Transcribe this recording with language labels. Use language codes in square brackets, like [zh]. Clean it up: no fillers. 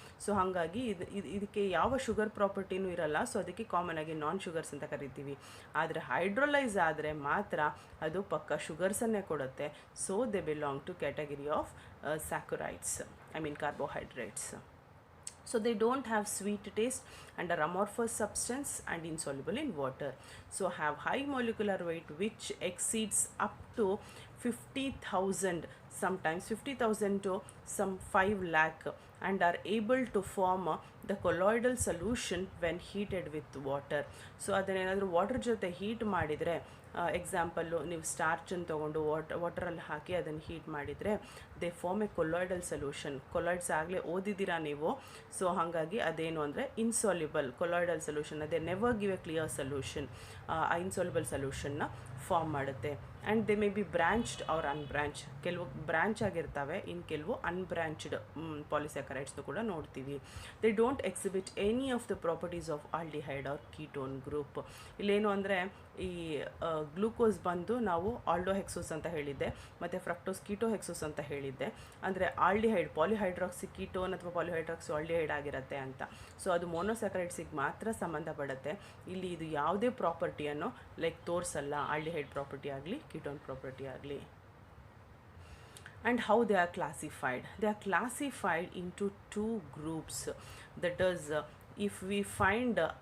[kn] So ಹಾಗಾಗಿ ಇದಕ್ಕೆ ಯಾವ ಶುಗರ್ ಪ್ರಾಪರ್ಟಿನೂ ಇರಲ್ಲ. ಸೊ ಅದಕ್ಕೆ ಕಾಮನ್ ಆಗಿ ನಾನ್ ಶುಗರ್ಸ್ ಅಂತ ಕರಿತೀವಿ. ಆದರೆ ಹೈಡ್ರಲೈಸ್ ಆದರೆ ಮಾತ್ರ ಅದು ಪಕ್ಕ ಶುಗರ್ಸನ್ನೇ ಕೊಡುತ್ತೆ. [en] So they belong to category of saccharides, I mean carbohydrates. So they don't have sweet taste and are amorphous substance and insoluble in water. So have high molecular weight which exceeds up to 50,000, sometimes 50,000 to some 5 lakh, and are able to form the colloidal solution when heated with water. [kn] So ಅದನ್ನೇನಾದರೂ water ಜೊತೆ heat ಮಾಡಿದರೆ, example ನೀವು ಸ್ಟಾರ್ಚನ್ನು ತೊಗೊಂಡು ವಾಟರಲ್ಲಿ ಹಾಕಿ ಅದನ್ನು heat ಮಾಡಿದರೆ [en] They form a colloidal solution. [kn] Colloids ಆಗಲೇ ಓದಿದ್ದೀರಾ ನೀವು. So ಹಾಗಾಗಿ ಅದೇನು ಅಂದರೆ ಇನ್ಸಾಲ್ಯುಬಲ್ ಕೊಲಾಯ್ಡಲ್ ಸೊಲ್ಯೂಷನ್, ಅದೇ [en] never give a clear solution, [kn] ಆ ಇನ್ಸಾಲ್ಯುಬಲ್ ಸೊಲ್ಯೂಷನ್ನ ಫಾರ್ಮ್ ಮಾಡುತ್ತೆ. [en] And they may be branched or unbranch. [kn] ಕೆಲವು ಬ್ರ್ಯಾಂಚ್ ಆಗಿರ್ತವೆ, ಇನ್ನು ಕೆಲವು ಅನ್ಬ್ರ್ಯಾಂಚ್ಡ್ ಪಾಲಿಸ್ಯಾಕರೈಡ್ಸ್ನು ಕೂಡ ನೋಡ್ತೀವಿ. [en] They don't exhibit any of the properties of aldehyde or ketone group. [kn] ಇಲ್ಲೇನು ಅಂದರೆ ಈ ಗ್ಲೂಕೋಸ್ ಬಂದು ನಾವು ಆಲ್ಡೋಹೆಕ್ಸೋಸ್ ಅಂತ ಹೇಳಿದ್ದೆ, ಮತ್ತು ಫ್ರಕ್ಟೋಸ್ ಕೀಟೋಹೆಕ್ಸೋಸ್ ಅಂತ ಹೇಳಿದ್ದೆ. ಅಂದರೆ ಆಲ್ಡಿಹೈಡ್ ಪಾಲಿಹೈಡ್ರಾಕ್ಸಿ ಕೀಟೋನ್ ಅಥವಾ ಪಾಲಿಹೈಡ್ರಾಕ್ಸಿ ಆಲ್ಡಿಹೈಡ್ ಆಗಿರುತ್ತೆ ಅಂತ. ಸೊ ಅದು ಮೊನೋಸ್ಯಾಕರೈಡ್ಸಿಗೆ ಮಾತ್ರ ಸಂಬಂಧಪಡುತ್ತೆ. ಇಲ್ಲಿ ಇದು ಯಾವುದೇ ಪ್ರಾಪರ್ಟಿಯನ್ನು ಲೈಕ್ ತೋರಿಸಲ್ಲ, ಆಲ್ಡಿಹೈಡ್ ಪ್ರಾಪರ್ಟಿ ಆಗಲಿ ಕೀಟೋನ್ ಪ್ರಾಪರ್ಟಿ ಆಗಲಿ. [en] And how they are classified? They are classified into 2 groups. That is, if we find